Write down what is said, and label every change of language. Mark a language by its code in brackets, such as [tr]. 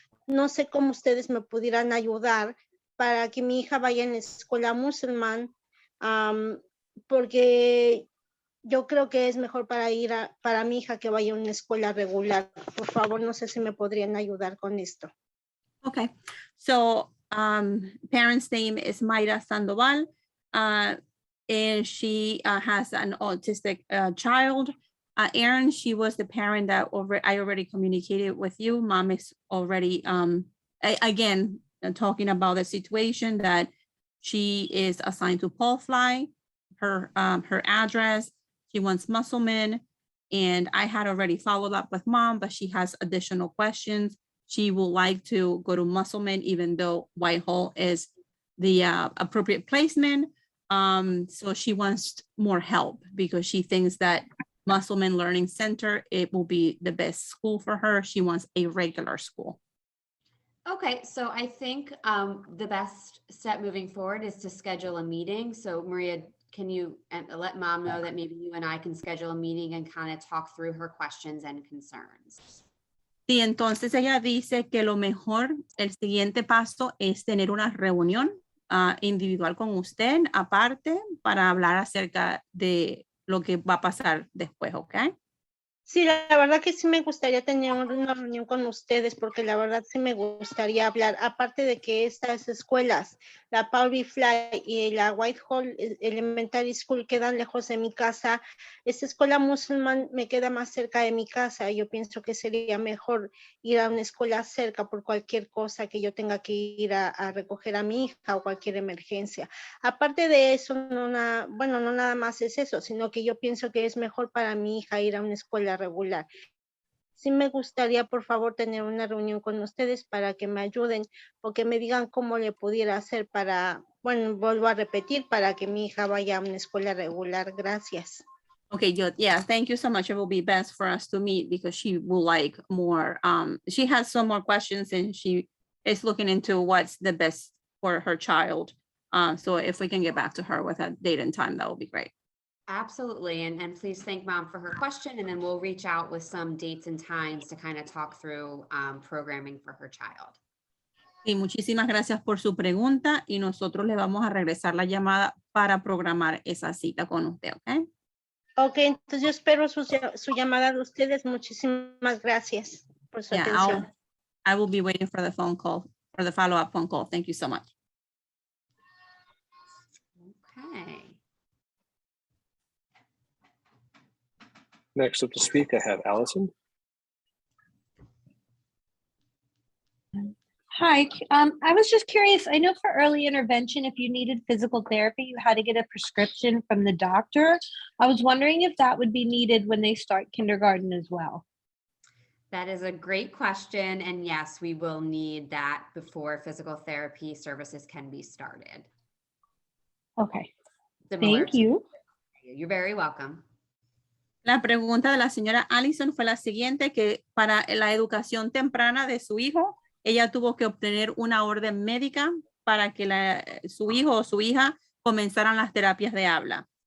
[es] No sé cómo ustedes me pudieran ayudar para que mi hija vaya en la escuela musulmán, porque yo creo que es mejor para mi hija que vaya a una escuela regular. Por favor, no sé si me podrían ayudar con esto. [en] Okay, so parent's name is Mayra Sandoval, and she has an autistic child. Erin, she was the parent that I already communicated with you. Mom is already, again, talking about the situation that she is assigned to Paul Fly, her address, she wants Musselman, and I had already followed up with mom, but she has additional questions. She would like to go to Musselman, even though Whitehall is the appropriate placement. So she wants more help because she thinks that Musselman Learning Center, it will be the best school for her. She wants a regular school. Okay, so I think the best step moving forward is to schedule a meeting. So Maria, can you let mom know that maybe you and I can schedule a meeting and kind of talk through her questions and concerns? [es] Sí, entonces ella dice que lo mejor, el siguiente paso es tener una reunión individual con usted, aparte, para hablar acerca de lo que va a pasar después, ¿ok? Sí, la verdad que sí me gustaría tener una reunión con ustedes porque la verdad sí me gustaría hablar, aparte de que estas escuelas, la Power Fly y la Whitehall Elementary School quedan lejos de mi casa, esta escuela musulmán me queda más cerca de mi casa. Yo pienso que sería mejor ir a una escuela cerca por cualquier cosa que yo tenga que ir a recoger a mi hija o cualquier emergencia. Aparte de eso, no nada más es eso, sino que yo pienso que es mejor para mi hija ir a una escuela regular. Sí me gustaría, por favor, tener una reunión con ustedes para que me ayuden o que me digan cómo le pudiera hacer vuelvo a repetir, para que mi hija vaya a una escuela regular. Gracias. [en] Okay, yeah, thank you so much. It will be best for us to meet because she will like more. She has some more questions and she is looking into what's the best for her child. So if we can get back to her with a date and time, that would be great. Absolutely. And please thank mom for her question. And then we'll reach out with some dates and times to kind of talk through programming for her child. [es] Y muchísimas gracias por su pregunta y nosotros le vamos a regresar la llamada para programar esa cita con usted, ¿ok? Ok, entonces yo espero su llamada de ustedes. Muchísimas gracias por su atención. [en] I will be waiting for the phone call, for the follow-up phone call. Thank you so much. Okay. Next up to speak, I have Allison. Hi, I was just curious. I know for early intervention, if you needed physical therapy, you had to get a prescription from the doctor. I was wondering if that would be needed when they start kindergarten as well. That is a great question. And yes, we will need that before physical therapy services can be started. Okay, Similar thank you. You're very welcome. [es] La pregunta de la señora Allison fue la siguiente, que para la educación temprana de su hijo, ella tuvo que obtener una orden médica para que su hijo o su hija comenzaran las terapias de habla.